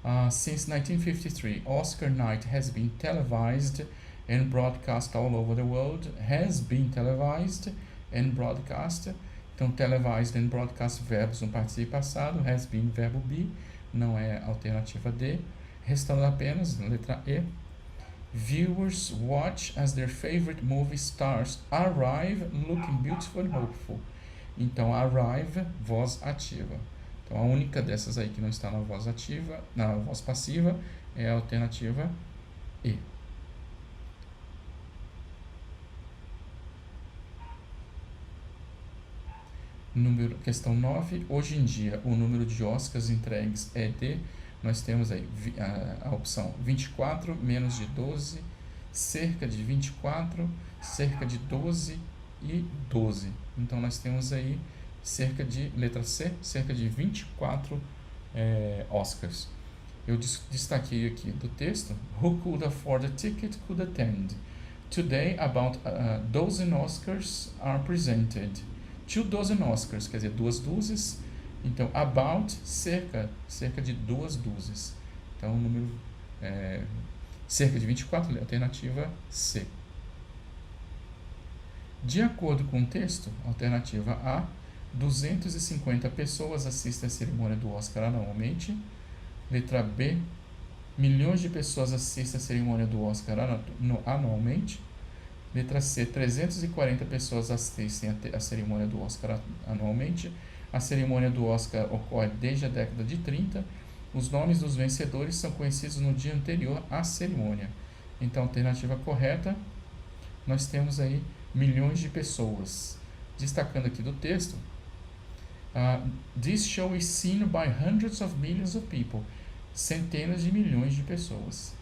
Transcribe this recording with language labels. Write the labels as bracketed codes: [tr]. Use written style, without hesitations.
[en] Since 1953, Oscar night has been televised and broadcast all over the world, has been televised and broadcast. [pt] Então, televised and broadcast, verbos no participio passado, has been, verbo be, não é a alternativa D. Restando apenas, letra E, [en] viewers watch as their favorite movie stars arrive looking beautiful and hopeful. [pt] Então, arrive, voz ativa. Então, a única dessas aí que não está na voz ativa, na voz passiva, é a alternativa E. Questão 9. Hoje em dia, o número de Oscars entregues é de... Nós temos aí a opção 24, menos de 12, cerca de 24, cerca de 12 e 12. Então, nós temos aí cerca de, letra C, cerca de 24 Oscars. Eu destaquei aqui do texto, [en] who could afford a ticket could attend. Today, about 12 Oscars are presented. [pt] 2 Oscars, quer dizer, 2 dúzias. Então, about, cerca de 2 dúzias. Então, o número cerca de 24, alternativa C. De acordo com o texto, alternativa A, 250 pessoas assistem à cerimônia do Oscar anualmente. Letra B, milhões de pessoas assistem à cerimônia do Oscar anualmente. Letra C, 340 pessoas assistem à cerimônia do Oscar anualmente. A cerimônia do Oscar ocorre desde a década de 30. Os nomes dos vencedores são conhecidos no dia anterior à cerimônia. Então, a alternativa correta, nós temos aí milhões de pessoas. Destacando aqui do texto, [en] this show is seen by hundreds of millions of people. [pt] Centenas de milhões de pessoas.